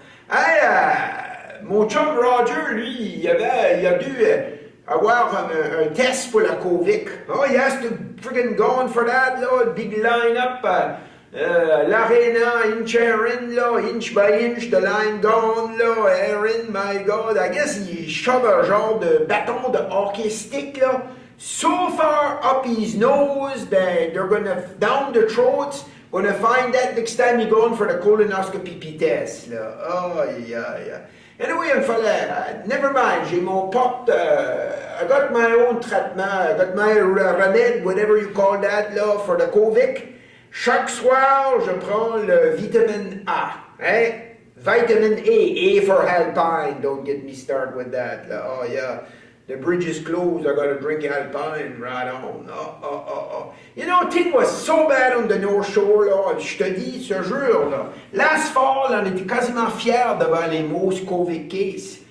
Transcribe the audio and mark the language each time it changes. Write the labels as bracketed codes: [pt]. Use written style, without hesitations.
[fr] Hey, mon chum Roger, lui, il a dû avoir un test pour la COVID. [en] Oh, he has to friggin' go for that, là, big line-up. L'arena, inch Erin, là, inch by inch, the line gone, là, Erin, my God. I guess he shove [fr] un genre de bâton de [en] hockey stick, là, so far up his nose that they're gonna, down the throats, gonna find that next time he going for the colonoscopy test, là. Oh, yeah. Anyway, young fella, never mind, [fr] j'ai mon pot, [en] I got my own treatment, I got my remède, whatever you call that, là, for the COVID. [fr] Chaque soir, je prends le vitamine A. [en] Hein? Vitamin A for Alpine. Don't get me started with that. Oh, yeah. The bridge is closed. I gotta drink Alpine. Right on. Oh. You know, thing was so bad on the North Shore, là. [fr] Je te dis, ce jour, là. [en] Last fall, [fr] on était quasiment fiers devant les most COVID cases.